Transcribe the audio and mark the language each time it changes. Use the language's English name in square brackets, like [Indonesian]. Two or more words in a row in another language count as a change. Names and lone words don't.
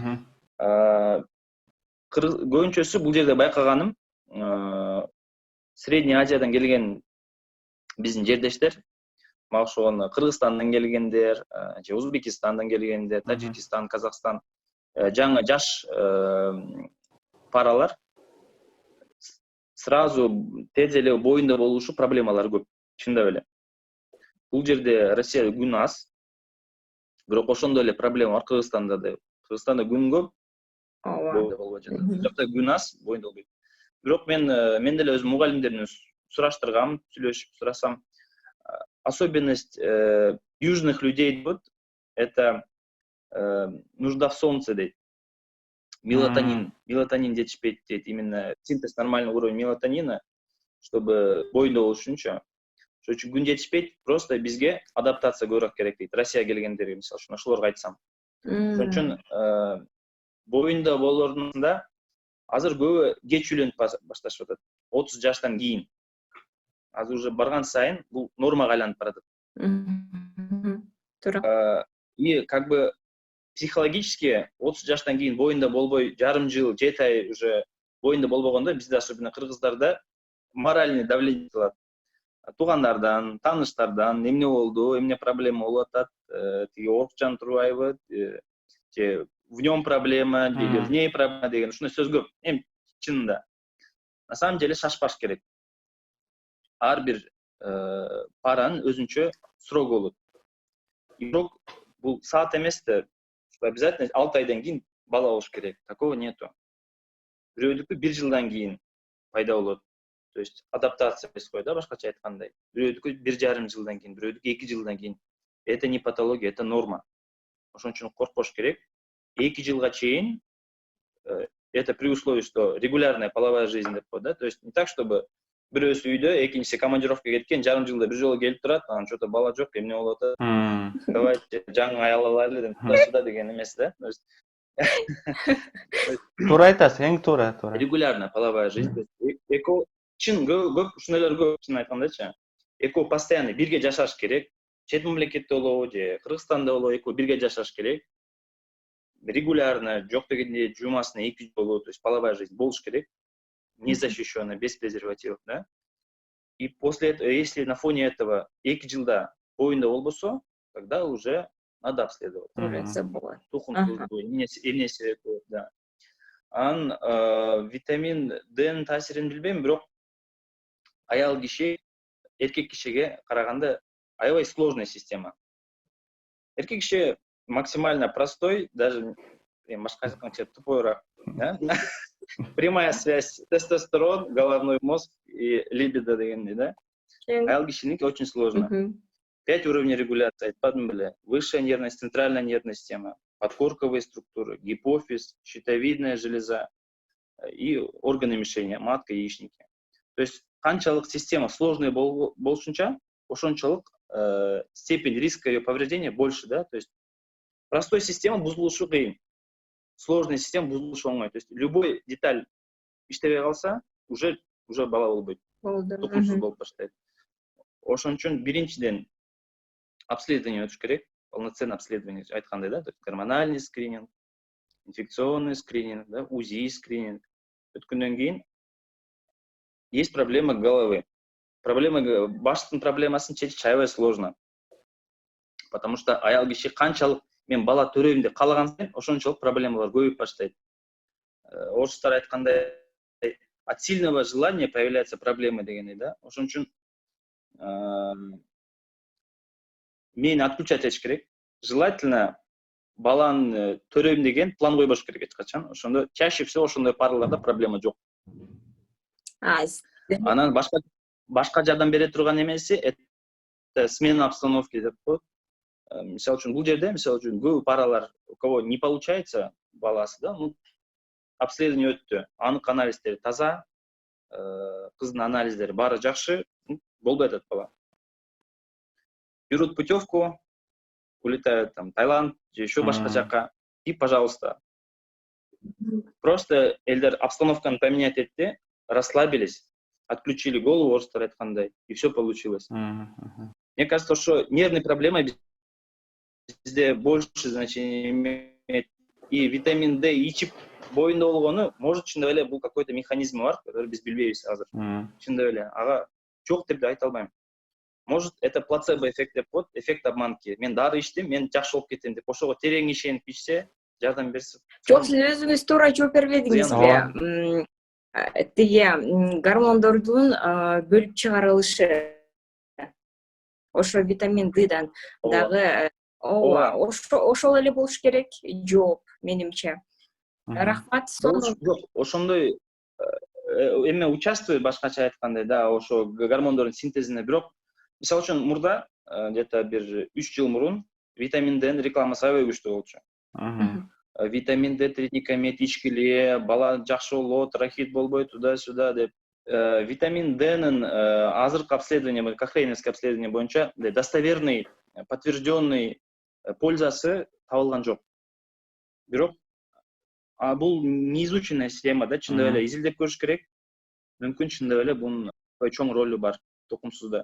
[Kyrgyz] Көбүнчөсү бул жерде байкаганым, Средний Азиядан келген биздин жердештер, ошону Кыргызстандан келгендер, же Узбекистандан келгендер, Таджикистан, Казакстан, жаңы жаш паралар сразу тез эле боюнда болушу проблемалар көп, чындап эле. Бул жерде Россияда күн аз, бирок ошондой эле проблема бар Кыргызстанда да. Кыргызстанда күн көп, боюнда болбой жатат. Бул жакта күн аз, боюнда болбойт. Бирок мен деле өзүм мугалимдерден сураштыргам, сүйлөшүп сурасам, [Russian] особенность южных людей это нужда в солнце дейт. [Kyrgyz] Мелатонин жетишпейт дейт. [Russian] Именно синтез нормальный уровень мелатонина, чтобы [Kyrgyz] боюнда болуш үчүнчү. Ошон үчүн күн жетишпейт, просто бизге адаптация көбүрөөк керек дейт. Россия келгендерге, мисалы үчүн, ошолорго айтсам. Ошон үчүн боюнда болоорунда азыр көбү кеч үйлөнүп башташып атат. 30 жаштан кийин. Азыр уже барган сайын бул нормага айланып баратат. Туура. [Russian] И как бы психологически [Kyrgyz] 30 жаштан кийин боюнда болбой, жарым жыл, 7 ай уже боюнда болбогондо бизде, особенно кыргыздарда, [Russian] моральный давление [Kyrgyz] кылат. Туугандардан, тааныштардан эмне болду, эмне проблема болуп атат, тиги оорукчан турбайбы, [Russian] же в нем проблема, или в ней проблема [Kyrgyz] деген ушундай сөз көп. Эми чынында. [Russian] На самом деле шашпаш керек. [Kyrgyz] Ар бир паранын өзүнчө срогу болот. Бирок бул саат эмес да, обязательно 6 айдан кийин бала болуш керек. [Russian] Такого нету. [Kyrgyz] Бирөөдүкү 1 жылдан кийин пайда болот. [Russian] То есть адаптация происходит, [Kyrgyz] да, башкача айткандай. Бирөөдүкү 1,5 жылдан кийин, бирөөдүкү 2 жылдан кийин. [Russian] Это не патология, это норма. [Kyrgyz] Ошон үчүн коркпош керек. 2 жылга чейин [Russian] это при условии, что регулярная половая жизнь [Kyrgyz] деп коет, да, [Russian] то есть не так, чтобы [Kyrgyz] бирөөсү үйдө, экинчиси командировкага кеткен, жарым жылда бир жолу келип турат, анан что-то бала жок, эмне болуп атат, давайте жаңы аял алайлы деп туда деген эмес да. [Russian] То есть [Kyrgyz] Туура айтасыз, эң туура. [Russian] регулярная половая жизнь. [Kyrgyz] Эко чын көп ушундайлар көп, чын айткандачы. Эко постоянно бирге жашаш керек. Чет мамлекетте болобу же Кыргызстанда болобу, эко бирге жашаш керек. Регулярно, жок дегенде жумасына 2 жолу, [Russian] то есть половая жизнь болуш керек. Незащищенная, без презервативов, да. И после этого, если на фоне этого [Kyrgyz] 2 жылда боюнда болбосо, [Russian] тогда уже надо обследовать. [Kyrgyz] Тухумсуздуу, эмне себеп болот, да. Витамин Д'нин таасирин билбейм, бирок аял киши эркек кишиге караганда аябай [Russian] сложная система. [Kyrgyz] Эркек киши [Russian] максимально простой, [Kyrgyz] даже башка айтканча тупойраак, да? [Russian] Прямая связь тестостерон, головной мозг и либидо [Kyrgyz] дегендей, да? Аял кишиники [Russian] очень сложно. 5 уровней регуляции, [Kyrgyz] айтпадым беле. [Russian] Высшая нервная, центральная нервная система, подкорковые структуры, гипофиз, щитовидная железа и органы мишени, матка, яичники. То есть канчалык система сложная болушунча, ошончолук степень риска ее повреждения больше, да? [Kyrgyz] То есть простой система бузулушу кыйын, сложная система бузулушу оңой. То есть любой деталь иштебей калса, уже бала болбойт. Тукумсуз болуп баштайт. Ошон үчүн биринчиден обследование өтүш керек, [Russian] полноценное обследование, [Kyrgyz] айткандай, да, [Russian] гормональный скрининг, инфекционный скрининг, [Kyrgyz] да, УЗИ скрининг. Өткөндөн кийин [Russian] есть проблема головы. [Kyrgyz] Баштын проблемасын чечиш аябай сложно. Потому что аял киши канчалык мен бала төрөйм деп каалаган сайын ошончолук проблемалар көбөйүп баштайт. Орустар айткандай, [Russian] от сильного желания появляются проблемы [Kyrgyz] дегендей, да. Ошон үчүн мени отключать этиш керек. Желательно баланы төрөйм деген план койбош керек эч качан. Ошондо [Russian] чаще всего [Kyrgyz] ошондой параларда проблема жок. Анан башка жардам бере турган эмеси [Russian] это смена обстановки [Kyrgyz] деп коет. Мисалы үчүн бул жерде, мисалы үчүн көп паралар, [Russian] у кого не получается баласы, да, ну обследование өттү. [Kyrgyz] Анык анализдери таза, кыздын анализдери баары жакшы, болбой атат бала. [Russian] Берут путевку, улетают там Таиланд, еще башка жака, и пожалуйста. Просто элдер обстановканы поменять этти, расслабились, отключили голову, [Kyrgyz] орустар айткандай, [Russian] и все получилось. Мне кажется, что нервные проблемы везде больше значения имеет. [Kyrgyz] И витамин D ичип боюнда болгону, может, чындап эле бул [Russian] какой-то механизм [Kyrgyz] бар, который биз билбейбиз азыр. Чындап эле, ага жок деп айта албайм. [Russian] Может, это плацебо эффект [Kyrgyz] деп коет, [Russian] эффект обманки. [Kyrgyz] Мен дары ичтим, мен жакшы болуп кетем деп. Ошого терең ишенип ичсе, жардам берсе. Жок, сиз өзүңүз туура жооп бербедиңизби? Тиги гормондордун бөлүп чыгарылышы, ошо витамин Д'дан дагы ошол эле болуш керек. Жооп менимче. Рахмат. Жок, ошондой эме участвует, башкача айткандай, да, ошо гормондордун синтезине, бирок мисалы үчүн мурда где-то бир 3 жыл мурун витамин Д'нин рекламасы аябай күчтүү болчу. Витамин D тридникамид ичкиле, бала жакшы болот, рахит болбойт, [Russian] туда-сюда деп. Витамин Д'нин азыркы обследование, кохрейновский обследование боюнча достоверный, подтвержденный пользасы [Kyrgyz] табылган жок. Бирок бул неизученная система, да, чындап эле изилдеп көрүш керек. Мүмкүн чындап эле бунун чоң ролу бар тукумсузда.